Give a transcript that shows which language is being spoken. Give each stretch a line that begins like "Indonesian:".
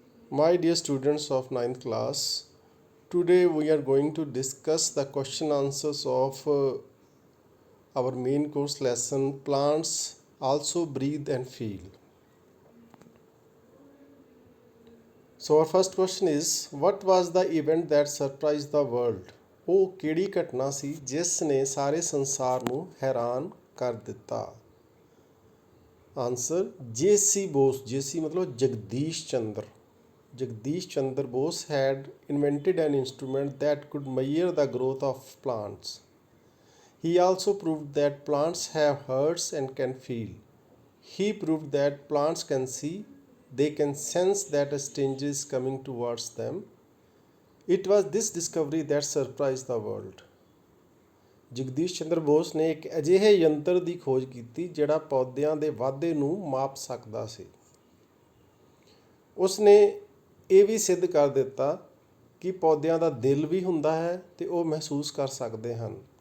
English: My dear students of ninth class, today we are going to discuss the question answers of our main course lesson Plants Also Breathe and Feel. So, our first question is What was the event that surprised the world?
Punjabi: ਉਹ ਕਿਹੜੀ ਘਟਨਾ ਸੀ ਜਿਸ ਨੇ ਸਾਰੇ ਸੰਸਾਰ ਨੂੰ ਹੈਰਾਨ ਕਰ ਦਿੱਤਾ? Answer JC. ਬੋਸ. ਜੇ.ਸੀ. ਮਤਲਬ Jagdish Chandra.
English: Jagdish Chandra Bose had invented an instrument that could measure the growth of plants. He also proved that plants have hearts and can feel. He proved that plants can see, they can sense that a stranger is coming towards them. It was this discovery that surprised the world.
Punjabi: Jagdish Chandra Bose ਨੇ ਇੱਕ ਅਜਿਹੇ ਯੰਤਰ ਦੀ ਖੋਜ ਕੀਤੀ ਜਿਹੜਾ ਪੌਦਿਆਂ ਦੇ ਵਾਧੇ ਨੂੰ ਮਾਪ ਸਕਦਾ ਸੀ। ਉਸਨੇ ਇਹ ਵੀ ਸਿੱਧ ਕਰ ਦਿੱਤਾ ਕਿ ਪੌਦਿਆਂ ਦਾ ਦਿਲ ਵੀ ਹੁੰਦਾ ਹੈ ਅਤੇ ਉਹ ਮਹਿਸੂਸ ਕਰ ਸਕਦੇ ਹਨ।